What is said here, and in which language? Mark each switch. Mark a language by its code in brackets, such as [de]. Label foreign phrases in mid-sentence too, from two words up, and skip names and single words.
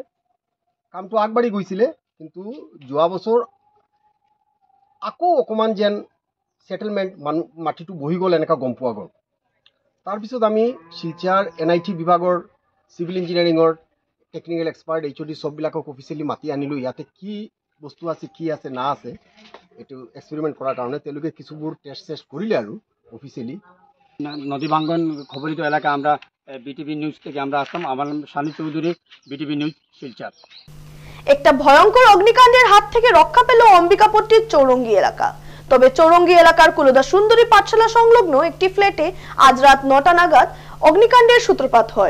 [as] কামটো আগবাঢ়ি গৈছিলে, কিন্তু যোৱা বছৰ আকৌ অকণমান যেন সেটেলমেণ্ট মাটিটো বহি গ'ল এনেকুৱা গম পোৱা গ'ল। তাৰপিছত আমি শিলচৰ NIT বিভাগৰ [en] civil engineering technical expert [as] HOD চববিলাকক অফিচিয়েলি মাতি আনিলোঁ। ইয়াতে কি বস্তু আছে, কি আছে না আছে এইটো এক্সপেৰিমেণ্ট কৰাৰ কাৰণে তেওঁলোকে কিছুবোৰ টেষ্ট কৰিলে আৰু অফিসিয়ালি। [bn] নদী ভাঙ্গন খবরিত এলাকা আমরা BTV নিউজ থেকে আমরা আসলাম। আমার নাম শানি চৌধুরী, BTV নিউজ শিলচর। একটা ভয়ঙ্কর অগ্নিকাণ্ডের হাত থেকে রক্ষা পেল অম্বিকাপট্টির চৌরঙ্গি এলাকা। তবে চৌরঙ্গি এলাকার কুলদা সুন্দরী পাঠশালা সংলগ্ন একটি ফ্ল্যাটে আজ রাত 9টা নাগাদ অগ্নিকাণ্ডের সূত্রপাত হয়।